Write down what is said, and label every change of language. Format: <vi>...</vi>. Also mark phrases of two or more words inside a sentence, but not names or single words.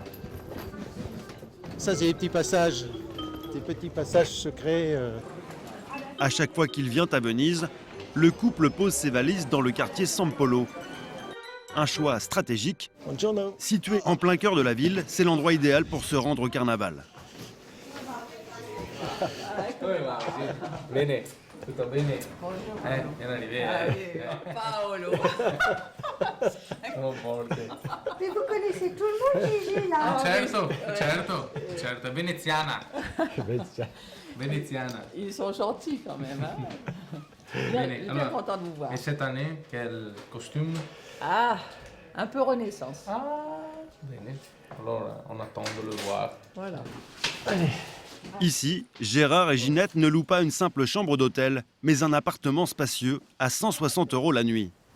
<fr>Ça, c'est des petits passages secrets. À chaque fois qu'il vient à Venise, le couple pose ses valises dans le quartier San Polo. Un choix stratégique. Buongiorno. Situé en plein cœur de la ville, c'est l'endroit idéal pour se rendre au carnaval.</fr> <it>Bene, tutto bene?</it> <fr>Bien arrivé. Paolo.</fr> <it>Sono forte.</it> <fr>Mais vous connaissez tout le monde, Gigi, là.</fr> <it>Certo, veneziana. Veneziana.</it> <fr>Ils sont gentils quand même. Hein. Il est bien content de vous voir. Et cette année, quel costume? Ah, un peu Renaissance. Bene. Alors, on attend de le voir. Voilà. Ici, Gérard et Ginette ne louent pas une simple chambre d'hôtel, mais un appartement spacieux à 160 € la nuit.</fr>